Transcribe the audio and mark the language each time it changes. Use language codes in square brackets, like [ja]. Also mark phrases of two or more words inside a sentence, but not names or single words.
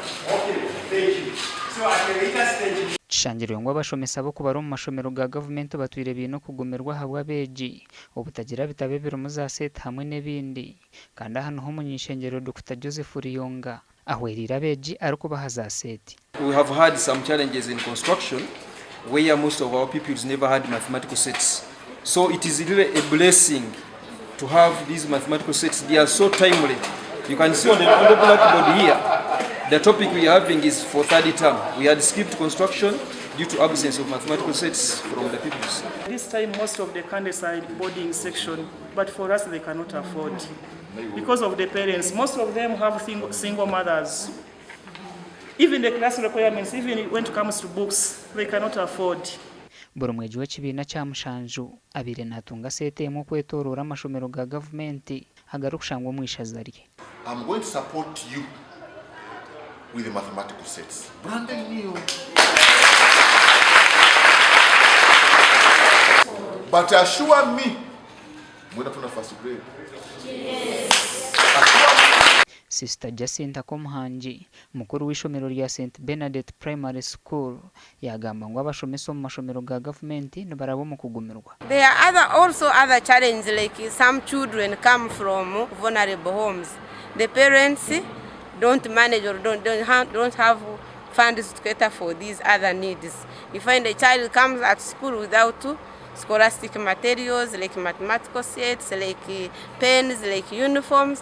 [nyn] Kishangirwe ngo abashomesa bo kubara mu mashomero ga government batwire bino kugumirwa habwa abeegi obutagira bitabebera mu za set hamwe n'ebindi kandi hano Omuny'eishengyero Dr. Joseph Riyonga ahwereire abeegi ariko bahaza set. [en] We have had some challenges in construction where most of our pupils never had mathematical sets. So it is really a blessing to have these mathematical sets. They are so timely. You can see on the blackboard here, the topic we are having is for third term. We had skipped construction due to absence of mathematical sets from the pupils. This time most of the countryside boarding section, but for us they cannot afford. Because of the parents, most of them have single mothers. Even the class requirements, even when it comes to books, they cannot afford. [nyn] Buri mweji w'ekibiina kya mushanju abire natunga sete mu kwetorora amashomero ga government hagarukushangwa mu ishaza rye. [en] I'm going to support you with the mathematical sets. Brand new. But assure me, when I first grade. [nyn] Sister Jacinta Komhanji mukuru w'ishomero rya St Bernadette Primary School yagamba ngo abashomesa mu mashomero ga government nibarabo mu kugumirwa. [en] There are also other challenges, like some children come from vulnerable homes. The parents don't manage or don't have funds to cater for these other needs. You find a child comes at school without scholastic materials like mathematical sets, like pens, like uniforms.